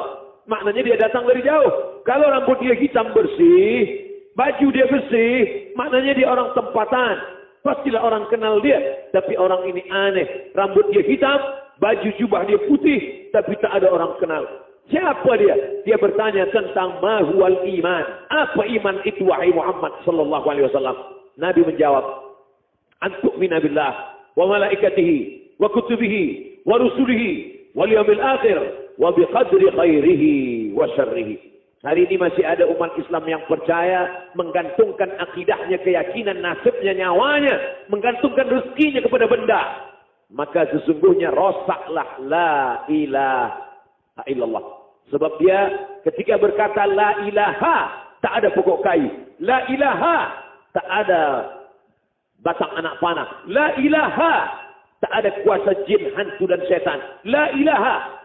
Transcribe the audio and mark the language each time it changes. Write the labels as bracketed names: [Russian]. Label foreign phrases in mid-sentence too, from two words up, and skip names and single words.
[Malay] Maknanya dia datang dari jauh. Kalau rambut dia hitam bersih, baju dia bersih, maknanya dia orang tempatan. Pastilah orang kenal dia. Tapi orang ini aneh. Rambut dia hitam, baju jubah dia putih, tapi tak ada orang kenal. Siapa dia? Dia bertanya tentang mahwal iman. Apa iman itu wahai Muhammad [Arabic] صلى الله عليه وسلم? [Malay] Nabi menjawab, [Arabic] "أن تؤمن بالله وملائكته وكتبه ورسله واليوم الآخر وبقدر خيره وشره." [Malay] Hari ini masih ada umat Islam yang percaya, menggantungkan akidahnya, keyakinan, nasibnya, nyawanya, menggantungkan rezekinya kepada benda. Maka sesungguhnya rosaklah [Arabic] لا إله إلا الله. [Malay] Sebab dia ketika berkata [Arabic] لا إله, [Malay] tak ada pokok kayu. [Arabic] لا إله, [Malay] tak ada batang anak panah. [Arabic] لا إله. [Malay] Tak ada kuasa jin, hantu dan setan. [Arabic] لا إله.